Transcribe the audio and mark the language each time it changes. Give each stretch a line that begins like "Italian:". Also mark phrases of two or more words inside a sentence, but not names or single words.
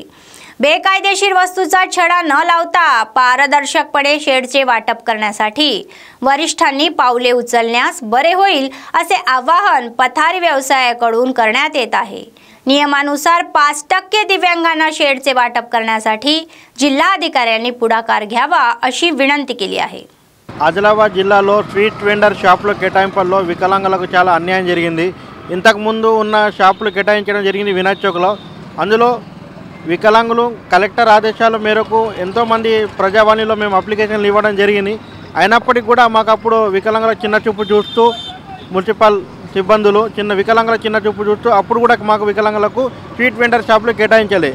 Marathi: बेकायदेशीर वस्तूचा छडा न लावता पारदर्शकपणे शेडचे वाटप करण्यासाठी वरिष्ठांनी पावले उचलण्यास बरे होईल असे आवाहन पथारी व्यवसायाकडून करण्यात येत आहे. नियमानुसार 5% दिव्यांगांना शेडचे वाटप करण्यासाठी जिल्हाधिकाऱ्यांनी पुढाकार घ्यावा अशी विनंती केली आहे.
Telugu: ఆదిలాబాద్ జిల్లాలో
English: street vendor
Telugu: షాపుల కేటాయింపుల్లో వికలాంగులకు చాలా అన్యాయం జరిగింది. ఇంతకు ముందు ఉన్న షాపులు కేటాయించడం జరిగింది వినాయక్ చౌక్లో. అందులో వికలాంగులు కలెక్టర్ ఆదేశాల మేరకు ఎంతోమంది ప్రజావాణిలో మేము అప్లికేషన్లు ఇవ్వడం జరిగింది. అయినప్పటికీ కూడా మాకు అప్పుడు వికలాంగుల చిన్న చూపు చూస్తూ మున్సిపల్ సిబ్బందులు వికలాంగుల చిన్న చూపు చూస్తూ అప్పుడు కూడా మాకు వికలాంగులకు
English: street vendor
Telugu: షాపులు కేటాయించలే.